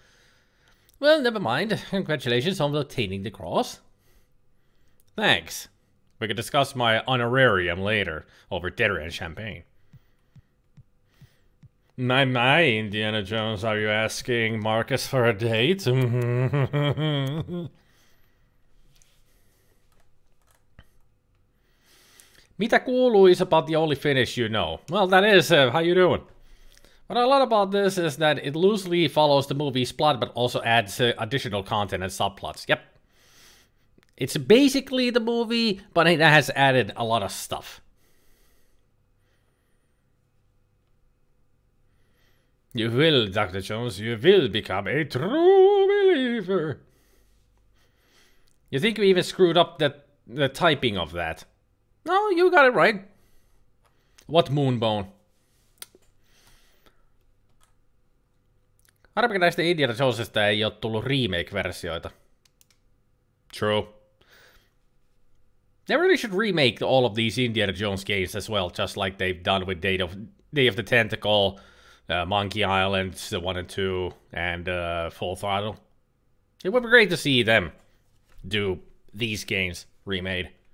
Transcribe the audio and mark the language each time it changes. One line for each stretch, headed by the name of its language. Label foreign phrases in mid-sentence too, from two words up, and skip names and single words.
English: Well, never mind. Congratulations on obtaining the cross. Thanks. We can discuss my honorarium later over dinner and champagne. My, Indiana Jones, are you asking Marcus for a date?
Finnish: Mitä kuuluu
English: is about the only finish you know. Well, that is, how you doing? What I love about this is that it loosely follows the movie's plot, but also adds additional content and subplots. Yep. It's basically the movie, but it has added a lot of stuff. You will, Dr. Jones, you will become a true believer. You think we even screwed up the typing of that? No, you got it right. What moonbone?
Finnish: Harmikin näistä Indiana Jonesista ei ole tullut remake-versioita.
English: True. They really should remake all of these Indiana Jones games as well, just like they've done with Day of the Tentacle, Monkey Island 1 and 2, and Full Throttle. It would be great to see them do these games remade.